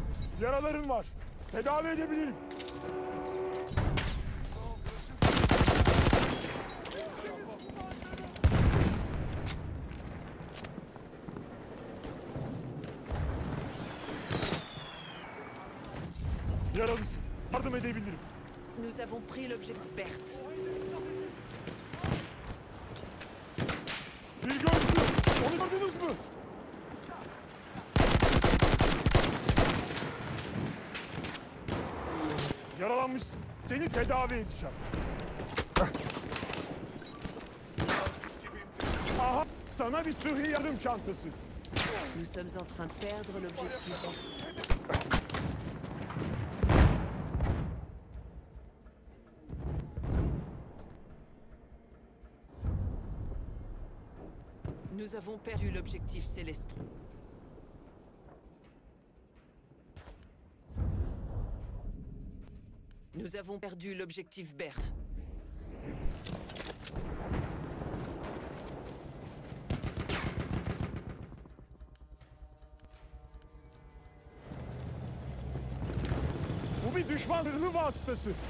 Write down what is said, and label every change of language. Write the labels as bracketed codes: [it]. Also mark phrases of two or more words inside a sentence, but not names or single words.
[tr] Yaralarım var, tedavi edebilirim. Yaralısın, yardım edebilirim. [fr] Nous avons pris l'objectif Berthe. [tr] Bir gözcü, onu gördünüz mü? Yaralanmışsın, seni tedavi edeceğim. Aha, sana bir sıhhi yardım çantası. [fr] Nous sommes en train de perdre l'objectif Berthe. Nous avons perdu l'objectif Célestin. Nous avons perdu l'objectif Berthe. [tr] Bu bir düşman zırhlı vasıtası.